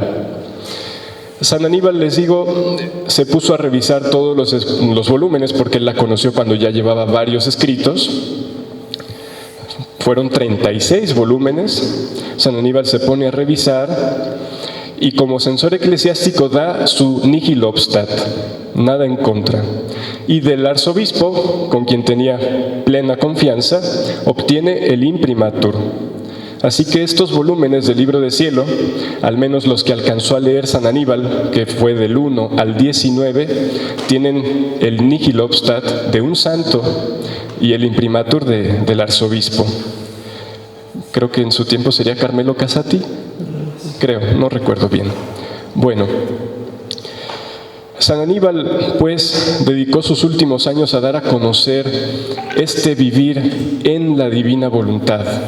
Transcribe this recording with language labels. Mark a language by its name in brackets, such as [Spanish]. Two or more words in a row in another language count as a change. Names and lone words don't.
[Spanish] San Aníbal, les digo, se puso a revisar todos los volúmenes, porque él la conoció cuando ya llevaba varios escritos. Fueron 36 volúmenes. San Aníbal se pone a revisar y como censor eclesiástico da su [Latin] nihil obstat, [Spanish] nada en contra. Y del arzobispo, con quien tenía plena confianza, obtiene el imprimatur. Así que estos volúmenes del Libro de Cielo, al menos los que alcanzó a leer San Aníbal, que fue del 1 al 19, tienen el [Latin] nihil obstat [Spanish] de un santo y el imprimatur del arzobispo. Creo que en su tiempo sería Carmelo Casati, creo, no recuerdo bien. Bueno, San Aníbal pues dedicó sus últimos años a dar a conocer este vivir en la divina voluntad.